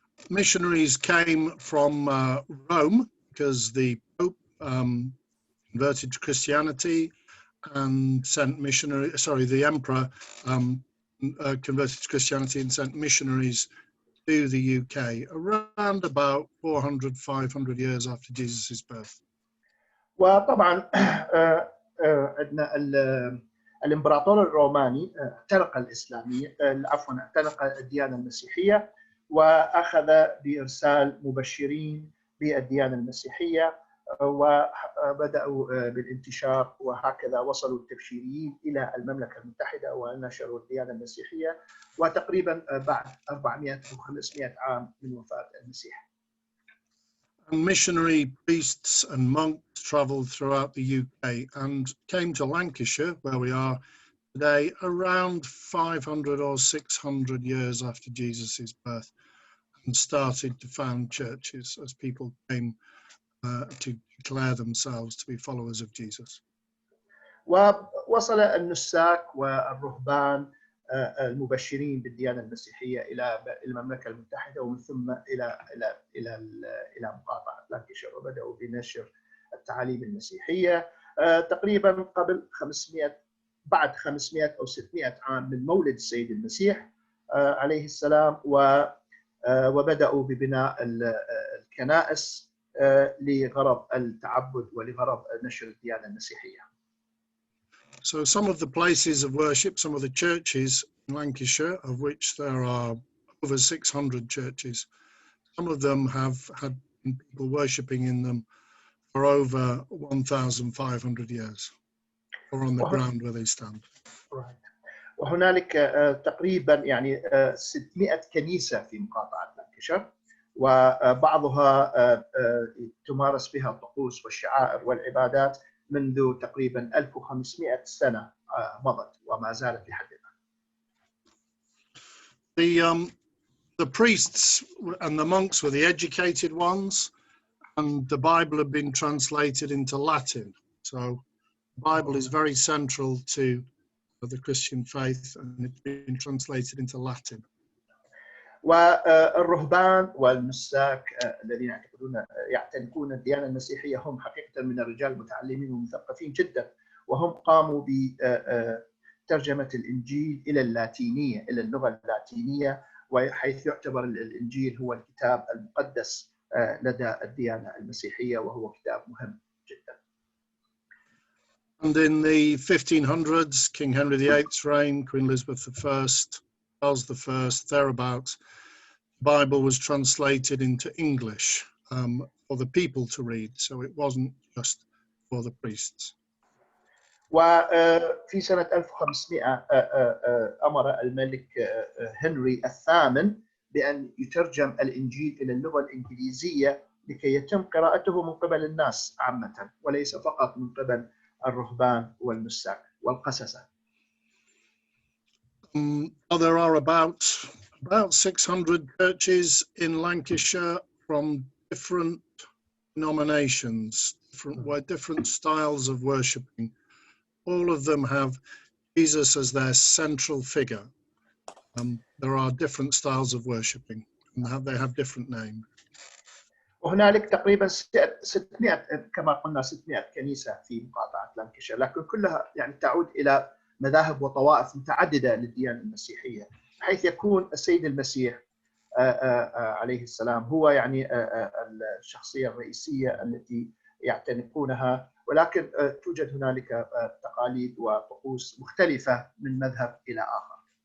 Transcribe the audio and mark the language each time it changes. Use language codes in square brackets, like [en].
[en] Missionaries came from Rome because the Pope converted to Christianity and sent the Emperor converted to Christianity and sent missionaries to the UK around about 400-500 years after Jesus' birth. [ar] وطبعا عندنا الامبراطور الروماني اعتنق الاسلاميه اعتنق الديانه المسيحيه، واخذ بارسال مبشرين بالديانه المسيحيه، وبداوا بالانتشار، وهكذا وصلوا التبشيريين الى المملكه المتحده ونشروا الديانه المسيحيه، وتقريبا بعد 400 او 500 عام من وفاه المسيح. [en] And missionary priests and monks travelled throughout the UK and came to Lancashire, where we are today, around 500 or 600 years after Jesus' birth, and started to found churches as people came to declare themselves to be followers of Jesus. [ar] ووصل النساك والرهبان المبشرين بالديانة المسيحية إلى المملكة المتحدة ومن ثم إلى مقاطعة لانكشير، وبدأوا بنشر التعاليم المسيحية تقريبا قبل 500 بعد 500 أو 600 عام من مولد السيد المسيح عليه السلام، وبدأوا ببناء الكنائس لغرض التعبد ولغرض نشر الديانة المسيحية. [en] So some of the places of worship, some of the churches in Lancashire, of which there are over 600 churches, some of them have had people worshipping in them for over 1,500 years, or on the ground where they stand. [ar] وهنالك تقريبا يعني 600 كنيسة في مقاطعة لانكشير، وبعضها تمارس بها الطقوس والشعائر والعبادات منذ تقريبا 1500 سنة مضت وما زالت لحد الآن. [en] The priests and the monks were the educated ones, and the Bible had been translated into Latin. So the Bible is very central to the Christian faith, and it's been translated into Latin. [ar] والرهبان والنساك الذين يعتنقون الديانة المسيحية هم حقيقة من الرجال المتعلمين والمثقفين جدا، وهم قاموا بترجمة الإنجيل إلى اللاتينية، إلى اللغة اللاتينية، وحيث يعتبر الإنجيل هو الكتاب المقدس لدى الديانة المسيحية، وهو كتاب مهم جدا. [en] And in the 1500s, King Henry VIII's reign, Queen Elizabeth I, Charles I, thereabouts, the Bible was translated into English for the people to read, so it wasn't just for the priests. [ar] وفي سنة 1500 أمر الملك هنري الثامن بأن يترجم الإنجيل إلى اللغة الإنجليزية لكي يتم قراءته من قبل الناس عامة، وليس فقط من قبل الرهبان والنساك والقسسة. [en] There are about 600 churches in Lancashire from different denominations, different styles of worshipping. All of them have Jesus as their central figure. There are different styles of worshipping, and they have different names. [ar] وهنالك تقريبا 600 كما قلنا 600 كنيسة في مقاطعة لانكشير، لكن كلها يعني تعود إلى مذاهب وطوائف متعددة للديانة المسيحية، حيث يكون السيد المسيح عليه السلام هو يعني الشخصية الرئيسية التي يعتنقونها، ولكن توجد هنالك تقاليد وطقوس مختلفة من مذهب إلى آخر.